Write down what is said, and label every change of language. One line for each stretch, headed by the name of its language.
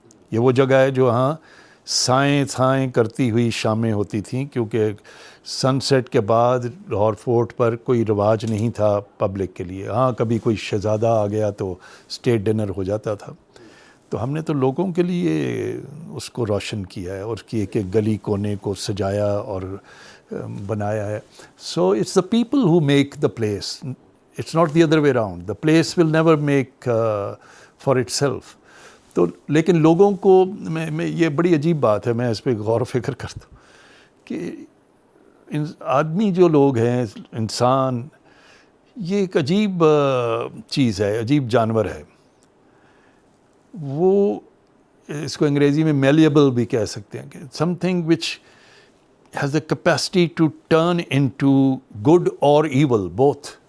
Urdu: یہ وہ جگہ ہے جو ہاں سائیں کرتی ہوئی شامیں ہوتی تھیں, کیونکہ سن سیٹ کے بعد لاہور فورٹ پر کوئی رواج نہیں تھا پبلک کے لیے. ہاں کبھی کوئی شہزادہ آ گیا تو اسٹیٹ ڈنر ہو جاتا تھا. تو ہم نے تو لوگوں کے لیے اس کو روشن کیا ہے اور اس کی ایک گلی کونے کو سجایا اور بنایا ہے.
English: So it's the people who make the place, it's not the other way around. The place will never make for itself.
Urdu: تو لیکن لوگوں کو میں یہ بڑی عجیب بات ہے, میں اس پہ غور و فکر کرتا ہوں کہ آدمی جو لوگ ہیں, انسان, یہ ایک عجیب چیز ہے, عجیب جانور ہے. وہ اس کو انگریزی میں میلیبل بھی کہہ سکتے ہیں کہ
English: Something which has a capacity to turn into good اور evil both.